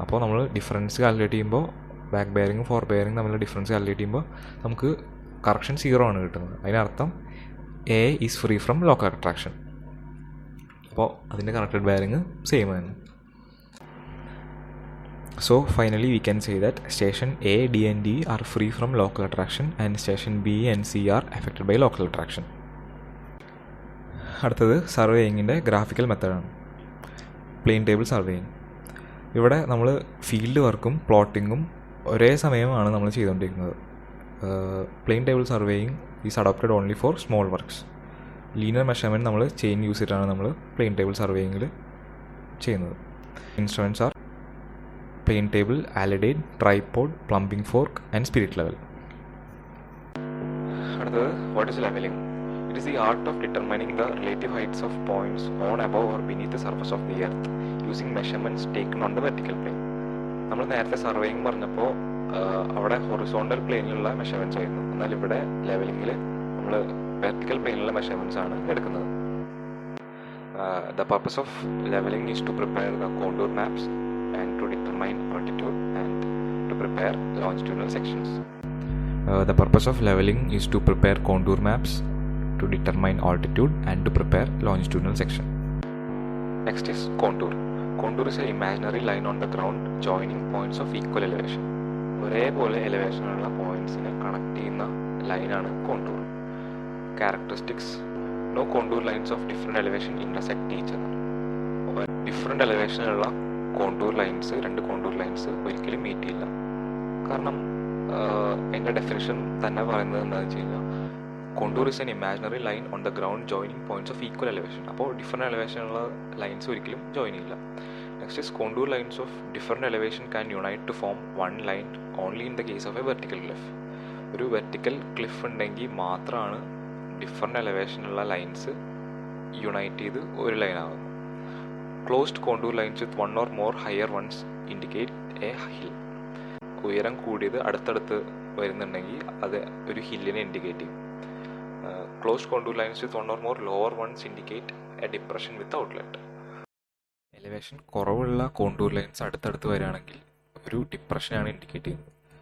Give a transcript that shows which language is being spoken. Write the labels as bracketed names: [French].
[Malayalam] അപ്പോൾ നമ്മൾ difference calculate ചെയ്യുമ്പോൾ ബാക്ക് ബെയറിങ്ങും ഫോർ ബെയറിങ് തമ്മിലുള്ള ഡിഫറൻസ് കാൽക്കുലേറ്റ് ചെയ്യുമ്പോൾ നമുക്ക് കറക്ഷൻ 0 ആണ് കിട്ടുന്നത്. അതിനർത്ഥം [English] A is free from local attraction. [Malayalam] അപ്പോൾ അതിൻ്റെ കറക്റ്റഡ് ബെയറിങ് സെയിം തന്നെ. [English] So finally we can say that station A, D and D are free from local attraction and station B and C are affected by local attraction. [Malayalam] അടുത്തത് സർവേയിങ്ങിൻ്റെ graphical മെത്തേഡാണ്, plain table surveying. ഇവിടെ നമ്മൾ field വർക്കും പ്ലോട്ടിങ്ങും ഒരേ സമയമാണ് നമ്മൾ ചെയ്തുകൊണ്ടിരിക്കുന്നത്. [English] Plane table surveying is adopted only for small works. [Malayalam] Linear measurement നമ്മൾ ചെയിൻ യൂസ് ചെയ്തിട്ടാണ് നമ്മൾ പ്ലെയിൻ ടേബിൾ സർവേയിങ്ങിൽ ചെയ്യുന്നത്. [English] Instruments are plane table, alidade, tripod, plumbing fork and spirit level. What is leveling? It is the art of determining the relative heights of points on, above or beneath the surface of the earth using measurements taken on the vertical plane. [Malayalam] നമ്മൾ നേരത്തെ surveying പറഞ്ഞപ്പോൾ അവിടെ horizontal പ്ലെയിനിലുള്ള measurements ആയിരുന്നു. എന്നാൽ ഇവിടെ ലെവലിങ്ങിൽ നമ്മൾ vertical പ്ലെയിനിലുള്ള measurements ആണ് എടുക്കുന്നത്. [English] The purpose of leveling is to prepare the contour maps and to determine altitude and to prepare longitudinal sections. The purpose of leveling is to prepare contour maps, to determine altitude and to prepare longitudinal section. Next is contour. Contour is an imaginary line on the ground joining points of equal elevation. [Malayalam] ഒരേപോലെ എലിവേഷനുള്ള പോയിന്റ്സിനെ connect ചെയ്യുന്ന ലൈനാണ് contour. [English] Characteristics: no contour lines of different elevation intersect each other. [Malayalam] Different എലിവേഷനുള്ള രണ്ട് contour lines ഒരിക്കലും meet ചെയ്യില്ല. കാരണം എൻ്റെ definition തന്നെ പറയുന്നത് എന്താണെന്ന് വെച്ച് കഴിഞ്ഞാൽ [English] Contour is an imaginary line on the ground joining points of equal elevation. [Malayalam] അപ്പോൾ ഡിഫറെൻ്റ് എലിവേഷനുള്ള ലൈൻസ് ഒരിക്കലും ജോയിൻ ചെയ്യില്ല. [English] Next is contour lines of different elevation can unite to form one line only in the case of a vertical cliff. [Malayalam] ഒരു vertical cliff ഉണ്ടെങ്കിൽ മാത്രമാണ് different എലിവേഷനുള്ള lines unite ചെയ്ത് ഒരു ലൈനാകുന്നത്. [English] Closed contour lines with one or more higher ones indicate a hill. [Malayalam] ഉയരം കൂടിയത് അടുത്തടുത്ത് വരുന്നുണ്ടെങ്കിൽ അത് ഒരു ഹില്ലിനെ ഇൻഡിക്കേറ്റ് ചെയ്യും. [English] Closed contour lines with one or more lower ones indicate a depression with outlet. [Malayalam] Elevation കുറവുള്ള കോണ്ടൂർ ലൈൻസ് അടുത്തടുത്ത് വരികയാണെങ്കിൽ ഒരു ഡിപ്രഷനാണ് ഇൻഡിക്കേറ്റ് ചെയ്യുന്നത്.